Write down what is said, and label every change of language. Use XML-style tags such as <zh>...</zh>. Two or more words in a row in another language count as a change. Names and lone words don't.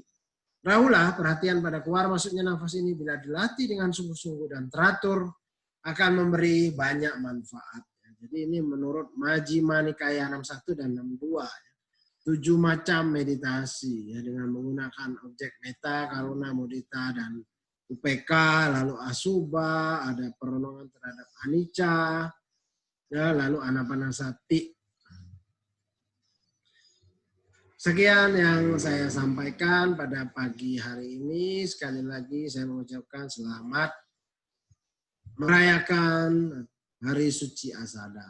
<id>Rahulah perhatian pada keluar masuknya nafas ini bila dilatih dengan sungguh-sungguh dan teratur akan memberi banyak manfaat. Jadi ini menurut Majjhima Nikaya 61 dan 62. 7 macam meditasi ya, dengan menggunakan objek metta, karuna, mudita, dan UPK, lalu asubha, ada perenungan terhadap anicca, ya, lalu anapanasati. Sekian yang saya sampaikan pada pagi hari ini. Sekali lagi saya mengucapkan selamat merayakan Hari Suci Asada.</id>